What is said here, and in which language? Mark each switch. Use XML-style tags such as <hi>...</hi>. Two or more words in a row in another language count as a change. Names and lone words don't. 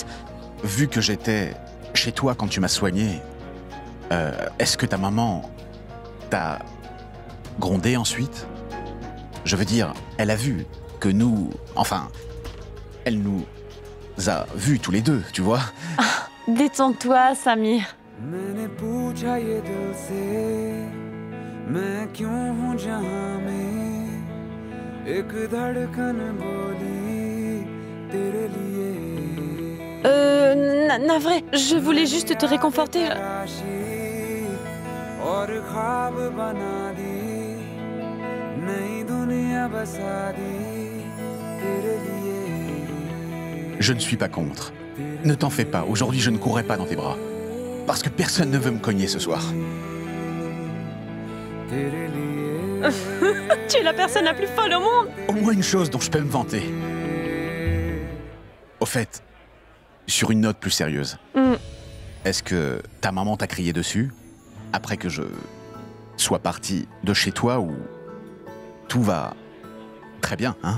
<fr>Vu que j'étais chez toi quand tu m'as soigné, est-ce que ta maman t'a grondé ensuite? Je veux dire, elle a vu que nous... Enfin, elle nous a vus tous les deux, tu vois? Ah, détends-toi, Samir.</fr> <hi>मैंने पूछा ये दिल से मैं क्यों हूँ जहाँ में एक धड़कन बोली तेरे लिए</hi> <fr>Navré, je voulais juste te réconforter.</fr> <hi>और ख्वाब बना दी नई दुनिया बसा दी तेरे लिए</hi> <fr>Je ne suis pas contre. Ne t'en fais pas, aujourd'hui je ne courrai pas dans tes bras. Parce que personne ne veut me cogner ce soir. Tu es la personne la plus folle au monde. Au moins une chose dont je peux me vanter. Au fait, sur une note plus sérieuse, est-ce que ta maman t'a crié dessus après que je sois parti de chez toi ou tout va très bien, hein?</fr>